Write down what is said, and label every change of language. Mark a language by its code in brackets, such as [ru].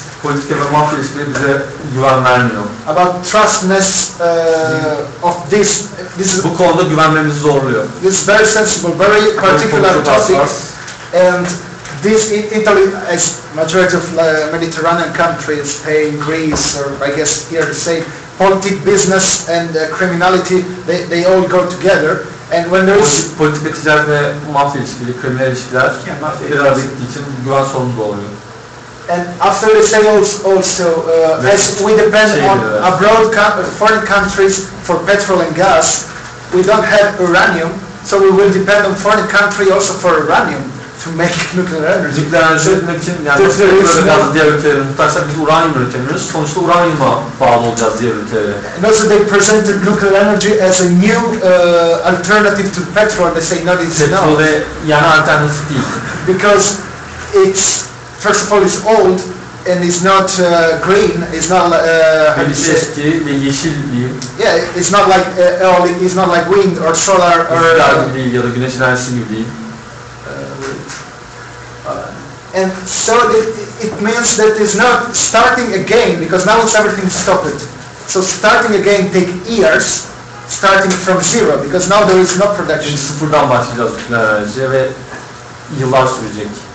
[tr] politika ve mafya ilişkileri bize güven vermiyor. [en] About trustness of this is [tr] bu konuda güvenmemizi zorluyor. [en] This is very sensible, very particular topic, and this in Italy, as majority of Mediterranean countries, Spain, Greece, or I guess here the same, politics, business, and criminality, they all go together. And when there is [tr] politika, ticaret ve mafya ilişkileri, kriminal ilişkiler bir arada gittiği için güven sorunu doğuruyor. [en] And after the sales also, as we depend on abroad foreign countries for petrol and gas, we don't have uranium, so we will depend on foreign country also for uranium to make nuclear energy. [tr] Nükleer enerji üretmek için yani gazı diğer ülkelere muhtaçsak biz uranyum üretemiyoruz. Sonuçta uranyuma bağlı olacağız diğer ülkelere. [en] And also they presented nuclear energy as a new alternative to petrol. They say no, it's not. [tr] Petrole yani alternatif değil. [en] Because it's first of all, it's old and it's not green. It's not [tr] eski ve yeşil değil. [en] Yeah, it's not like it's not like wind or solar or [tr] değil ya da güneş enerjisi gibi değil. [en] And so it means that it's not starting again because now it's everything stopped. So starting again take years, starting from zero because now there is no production. [tr] Sıfırdan başlayacağız nükleer enerjiye ve yıllar sürecek.